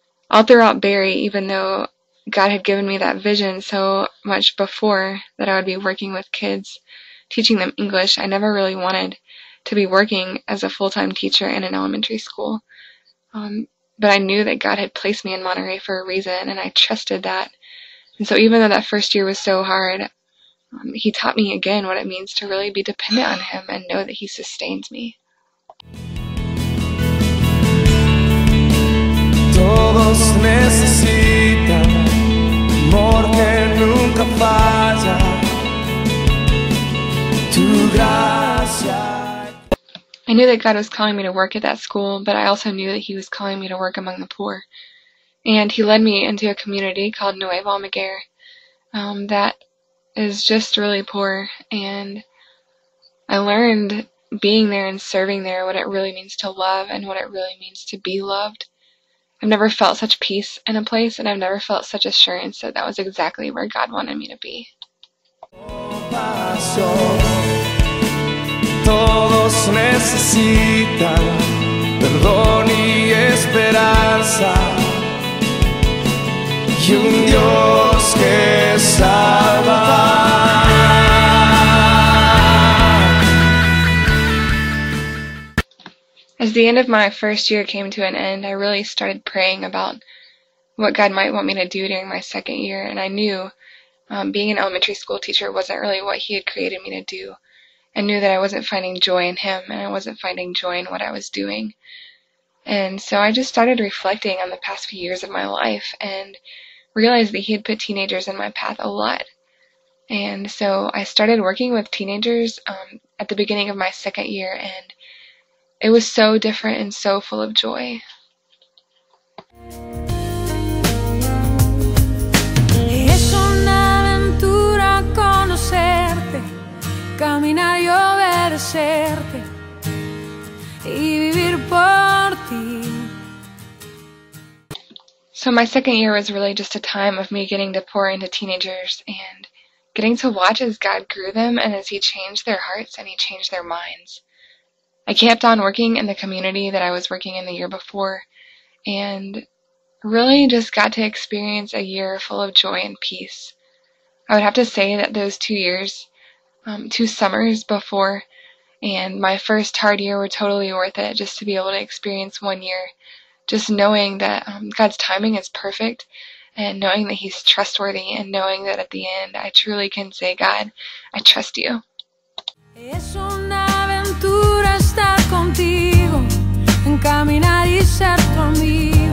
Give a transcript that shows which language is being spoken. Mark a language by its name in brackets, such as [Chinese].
[English] All throughout Barry, even though God had given me that vision so much before that I would be working with kids, teaching them English, I never really wanted to be working as a full-time teacher in an elementary school. But I knew that God had placed me in Monterey for a reason, and I trusted that. And so even though that first year was so hard, He taught me again what it means to really be dependent on Him and know that He sustains me. [Spanish] Todos necesitan amor que nunca falla, tu gracia. [English] I knew that God was calling me to work at that school, but I also knew that He was calling me to work among the poor. And He led me into a community called Nuevo Almaguer that is just really poor, and I learned being there and serving there what it really means to love and what it really means to be loved. I've never felt such peace in a place, and I've never felt such assurance that that was exactly where God wanted me to be. [Spanish] Todos necesitan perdón y esperanza, y un Dios que salva. [English] As the end of my first year came to an end, I really started praying about what God might want me to do during my second year, and I knew being an elementary school teacher wasn't really what He had created me to do. I knew that I wasn't finding joy in Him, and I wasn't finding joy in what I was doing. And so I just started reflecting on the past few years of my life and realized that He had put teenagers in my path a lot. And so I started working with teenagers at the beginning of my second year, and it was so different and so full of joy. [Spanish] Es una aventura conocerte, caminar y obedecerte y vivir por ti. [English] So my second year was really just a time of me getting to pour into teenagers and getting to watch as God grew them and as He changed their hearts and He changed their minds. I kept on working in the community that I was working in the year before, and really just got to experience a year full of joy and peace. I would have to say that those 2 years, 2 summers before and my first hard year were totally worth it, just to be able to experience 1 year, just knowing that God's timing is perfect, and knowing that He's trustworthy, and knowing that at the end I truly can say, God, I trust You. [Spanish] Es una aventura estar contigo, en caminar y ser tu amigo.